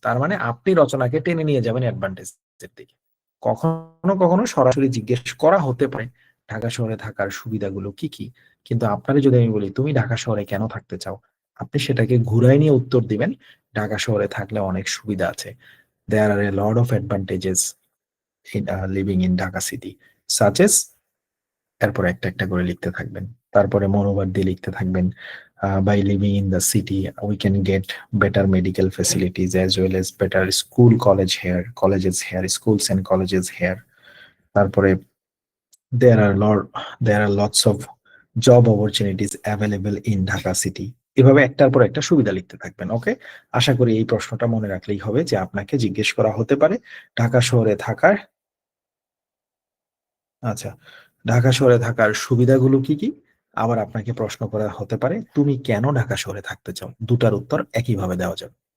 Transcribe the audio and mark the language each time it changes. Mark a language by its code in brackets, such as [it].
[bn] তার মানে আপনি রচনাকে টেনে নিয়ে যাবেন অ্যাডভান্টেজের দিকে। কখনো কখনো সরাসরি জিজ্ঞেস করা হতে পারে ঢাকা শহরে থাকার সুবিধাগুলো কি কি, কিন্তু আপনারে যদি আমি বলি তুমি ঢাকা শহরে কেন থাকতে চাও, আপনি সেটাকে ঘুরাই নিয়ে উত্তর দিবেন ঢাকা শহরে থাকলে অনেক সুবিধা আছে। [en] there are a lot of advantages in living in Dhaka city, such as, [bn] এরপর একটা একটা করে লিখতে থাকবেন, [en] তারপরে মনোবার দিয়ে লিখতে থাকবেন, by living in the city we can get better medical facilities as well as better school college here, colleges here, schools and colleges here. [bn] তারপরে [en] there are lot there are lots of job opportunities available in Dhaka city, [bn] এভাবে একটার পর একটা সুবিধা লিখতে থাকবেন। ওকে, আশা করি এই প্রশ্নটা মনে রাখলেই হবে যে আপনাকে জিজ্ঞেস করা হতে পারে ঢাকা শহরে থাকার, আচ্ছা, ঢাকা শহরে থাকার সুবিধাগুলো কি কি। আবার আপনাকে প্রশ্ন করা হতে পারে তুমি কেন ঢাকা শহরে থাকতে চাও, দুটার উত্তর একইভাবে দেওয়া যাবে।